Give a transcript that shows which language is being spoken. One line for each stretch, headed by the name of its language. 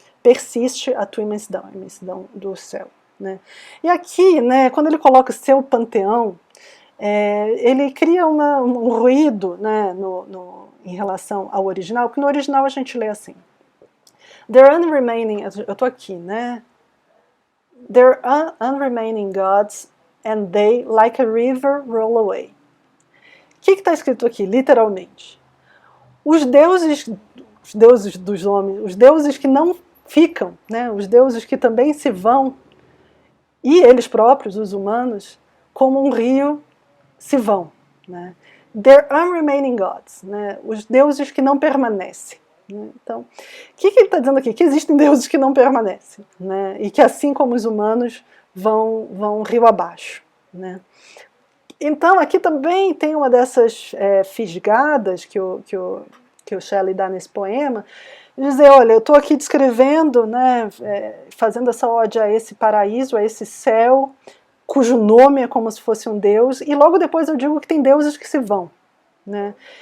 Portuguese: Persiste a tua imensidão, a imensidão do céu. Né? E aqui, né, quando ele coloca seu panteão, ele cria um ruído, né, em relação ao original, porque no original a gente lê assim:
English: There unremaining,
Portuguese: eu estou aqui, né?
English: There unremaining gods, and they, like a river, roll away.
Portuguese: O que está escrito aqui, literalmente? Os deuses dos homens, os deuses que não ficam, né? Os deuses que também se vão, e eles próprios, os humanos, como um rio, se vão. Né?
English: They're unremaining gods,
Portuguese: né? Os deuses que não permanecem. Né? Então, o que ele está dizendo aqui? Que existem deuses que não permanecem, né? E que, assim como os humanos, vão rio abaixo. Né? Então, aqui também tem uma dessas fisgadas que o Shelley dá nesse poema, dizer, olha, eu estou aqui descrevendo, né, fazendo essa ode a esse paraíso, a esse céu, cujo nome é como se fosse um deus, e logo depois eu digo que tem deuses que se vão. Né?